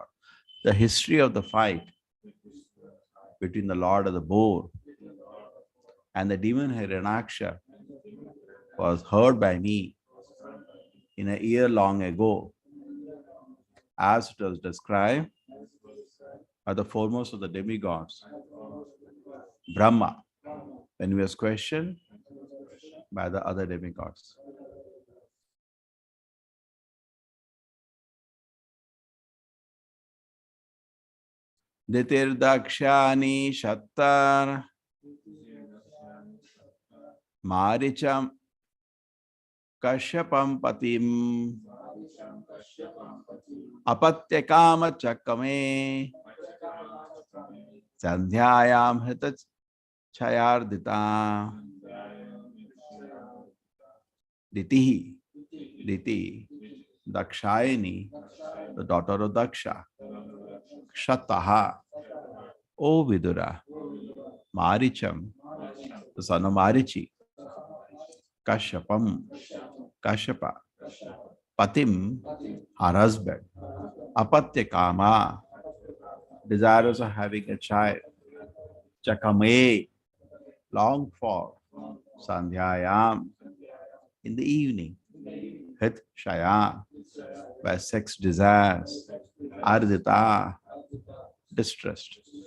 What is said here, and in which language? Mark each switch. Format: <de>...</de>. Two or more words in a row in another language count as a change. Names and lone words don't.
<en>The history of the fight between the Lord of the Boar and the demon Hiranyaksha was heard by me in a year long ago, as it was described by the foremost of the demigods, Brahma, when he was questioned by the other demigods.</en> <sa>Ditir-dakshani shattar maricham kashyapam patim apatyakama chakame sandhyayam hita chayardita ditihi diti dakshayani,</sa> <en>the daughter of Daksha, Shataha, O Vidura, Maricham, the son of Marichi, Kashyapam, Kashyapa, Patim, her husband, Apatyakama, desirous of having a child, Chakame, longed for, Sandhyayam, in the evening, Hit Shaya, by sex desires, Ardita, distressed.</en>